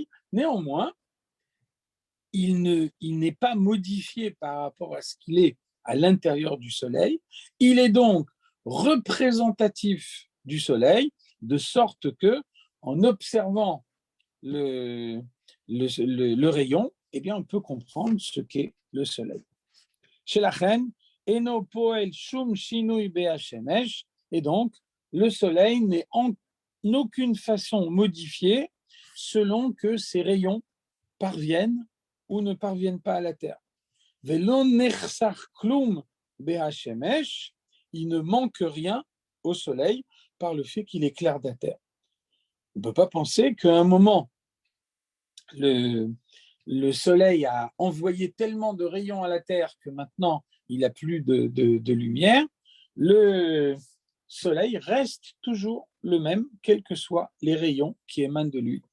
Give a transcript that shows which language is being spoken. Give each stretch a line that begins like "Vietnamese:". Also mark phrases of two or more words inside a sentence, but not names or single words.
French: Néanmoins, il n'est pas modifié par rapport à ce qu'il est à l'intérieur du soleil. Il est donc représentatif du soleil, de sorte que, en observant le rayon, eh bien, on peut comprendre ce qu'est le soleil. Chez la reine,
Hebrew: אינו פועל שום שינוי בשמש,
French: et donc, le soleil n'est en aucune façon modifié selon que ses rayons parviennent ou ne parviennent pas à la Terre.
Hebrew: ולא נחסר כלום בשמש,
French: il ne manque rien au soleil par le fait qu'il éclaire la Terre. On ne peut pas penser qu'à un moment, le soleil a envoyé tellement de rayons à la Terre que maintenant, il n'a plus de lumière. Le soleil reste toujours le même, quels que soient les rayons qui émanent de lui.